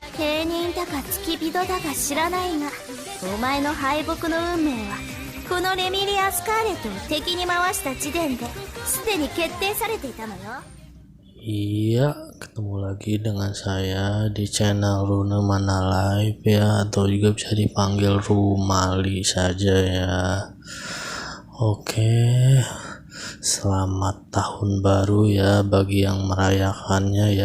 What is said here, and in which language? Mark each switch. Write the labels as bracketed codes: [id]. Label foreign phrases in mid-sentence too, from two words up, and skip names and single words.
[ja] 平人だか付き人だか知らないが、お前の敗北の運命はこのレミリア・スカーレットを敵に回した時点ですでに決定されていたのよ。 [id] Iya, ketemu lagi dengan saya di channel Rune Mana Live ya, atau juga bisa dipanggil Rumali saja ya. Oke, selamat tahun baru ya bagi yang merayakannya ya.